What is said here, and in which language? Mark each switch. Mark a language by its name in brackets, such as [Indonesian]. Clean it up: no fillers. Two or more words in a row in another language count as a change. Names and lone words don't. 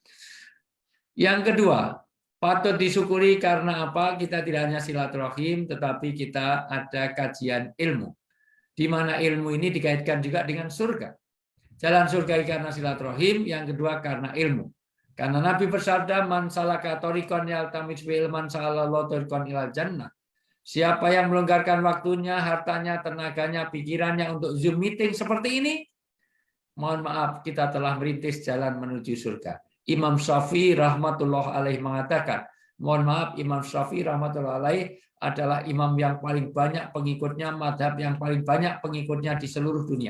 [Indonesian] Yang kedua, patut disyukuri karena apa? Kita tidak hanya silaturahim, tetapi kita ada kajian ilmu. Di mana ilmu ini dikaitkan juga dengan surga. Jalan surga karena silaturahim, yang kedua karena ilmu. Karena Nabi bersabda, [Arabic] من سلك طريقا يلتمس به علما سهل الله طريقا إلى الجنة. [Indonesian] Siapa yang melonggarkan waktunya, hartanya, tenaganya, pikirannya untuk Zoom meeting seperti ini, mohon maaf, kita telah merintis jalan menuju surga. Imam Syafi'i [Arabic] رحمة الله عليه [Indonesian] mengatakan, mohon maaf, Imam Syafi'i [Arabic] رحمة الله عليه [Indonesian] adalah imam yang paling banyak pengikutnya, madhab yang paling banyak pengikutnya di seluruh dunia.